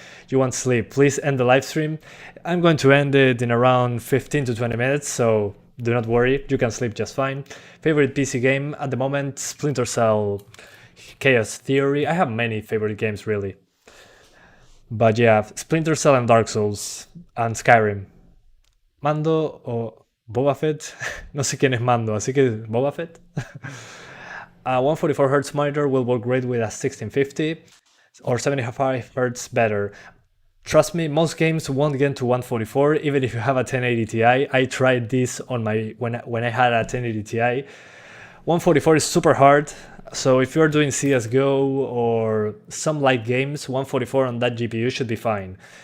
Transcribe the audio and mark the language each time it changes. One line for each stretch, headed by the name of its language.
English: You want sleep, please end the live stream. I'm going to end it in around 15 to 20 minutes, so do not worry, you can sleep just fine. Favorite PC game at the moment, Splinter Cell, Chaos Theory. I have many favorite games really. But yeah, Splinter Cell and Dark Souls, and Skyrim.
Spanish: Mando o Boba Fett, no sé quién es Mando, así que Boba Fett.
English: A 144Hz monitor will work great with a 1650 or 75Hz better. Trust me, most games won't get to 144 even if you have a 1080 Ti. I tried this on when I had a 1080 Ti. 144 is super hard, so if you're doing CSGO or some light games, 144 on that GPU should be fine.